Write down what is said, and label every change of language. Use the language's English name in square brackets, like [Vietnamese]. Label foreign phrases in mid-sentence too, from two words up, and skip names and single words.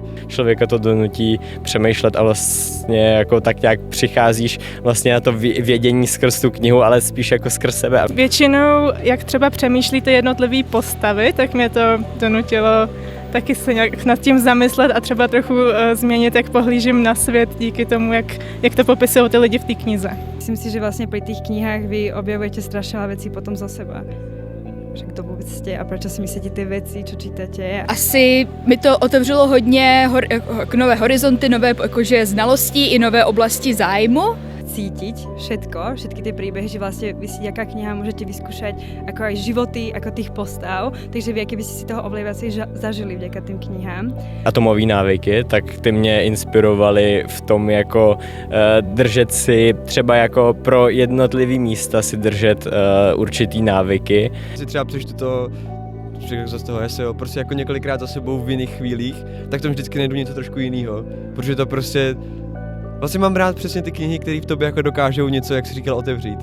[Czech] Člověka to donutí přemýšlet a vlastně jako tak nějak přicházíš vlastně na to vědění skrz tu knihu, ale spíš jako skrz sebe. Většinou, jak třeba přemýšlíte jednotlivé postavy, tak mě to donutilo taky se nějak nad tím zamyslet a třeba trochu změnit, jak pohlížím na svět díky tomu, jak to popisují ty lidi v té knize. [Slovak] Myslím si, že vlastně pri tých knihách vy objavujete strašne veľa vecí potom za seba. Že kto vôbec ste a prečo si myslíte ty věci, čo čítate. [Czech] Asi mi to otevřelo hodně nové horizonty, nové jakože znalosti i nové oblasti zájmu. [Slovak] Cítiť všetky tie príbehy, že vlastne vy si jaká kniha môžete vyskúšať ako aj životy, ako tých postav, takže vy, keby ste si toho oveľa viacej zažili vďaka tým knihám. [Czech] Atomové návyky, tak ty mě inspirovaly v tom jako držet si třeba jako pro jednotlivý místa si držet určitý návyky. Si třeba přečtu to z toho eseho, prostě jako několikrát za sebou v jiných chvílích, tak to vždycky najdu něco trošku jiného, protože to prostě vlastně mám rád přesně ty knihy, které v tobě jako dokážou něco, jak jsi říkal, otevřít.